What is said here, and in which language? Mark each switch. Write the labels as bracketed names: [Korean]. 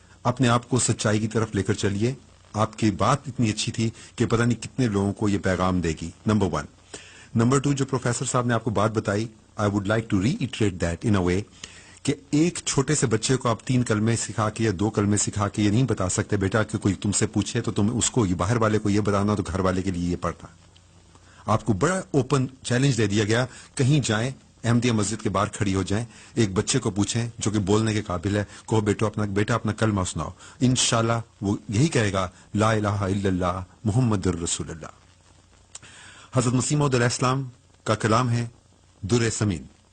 [Urdu] اپنے آپ کو سچائی کی طرف لے کر چلیے. آپ کی بات اتنی اچھی تھی کہ پتہ نہیں کتنے لوگوں کو یہ پیغام دے گی. نمبر 1. نمبر 2، جو پروفیسر صاحب نے آپ کو بات بتائی، [English] I would like to reiterate that in a way [Urdu] کہ ایک چھوٹے سے بچے کو آپ 3 کلمے سکھا کے یا 2 کلمے سکھا کے یہ نہیں بتا سکتے بیٹا کہ کوئی تم سے پوچھے تو تم اس کو، باہر والے کو یہ بتانا تو گھر والے کے لیے یہ پڑھنا. آپ کو بڑا اوپن چیلنج دے دیا گیا. کہیں جائیں، احمدیہ مسجد کے باہر کھڑی ہو جائیں، ایک بچے کو پوچھیں جو کہ بولنے کے قابل ہے، کہو بیٹا اپنا کلمہ سناؤ، انشاءاللہ وہ یہی کہے گا، [Arabic] لا الہ الا اللہ محمد الرسول اللہ. [Urdu] حضرت مسیح موعود علیہ السلام کا کلام ہے در ثمین.